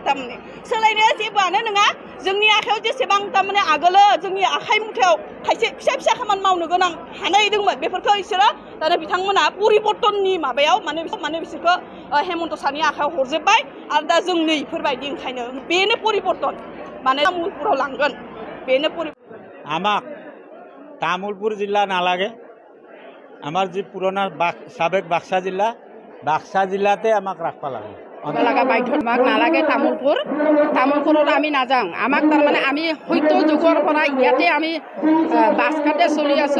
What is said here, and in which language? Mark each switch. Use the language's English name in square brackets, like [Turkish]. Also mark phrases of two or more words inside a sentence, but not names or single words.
[Bodo] थारमाने सोलायनाया जेबोआनो नङा। जोंनि आखायाव जेसेबां थारमाने आगोलो जोंनि आखाइ मुथायाव खायसे फिसा फिसा खामानि मावनो गोनां हानाय दंमोन, बेफोरखौ बिसोरो दाना बिथांमोना परिबर्तननि माबायाव माने बिसोरखौ हेमन्त सारनि आखायाव हरजोब्बाय आरो दा जों नै इफोरबायदि ओंखायनो बेनो परिबर्तन, माने तामुलपुराव लांगोन बेनो परिबर्तन। [Assamese] আমাক তামুলপুর জিলা নালাগে, আমার যে পুরোনো সাবেক বাক্সা জিলাতে আমাক রাখবা লাগে। লাগা বাধ্য, আমাক নালাগে তামুলপুৰত আমি নাযাওঁ। আমাক তাৰমানে আমি সত্য যুগৰ পৰা ইয়াতে আমি বাছকাতে চলি আছোঁ।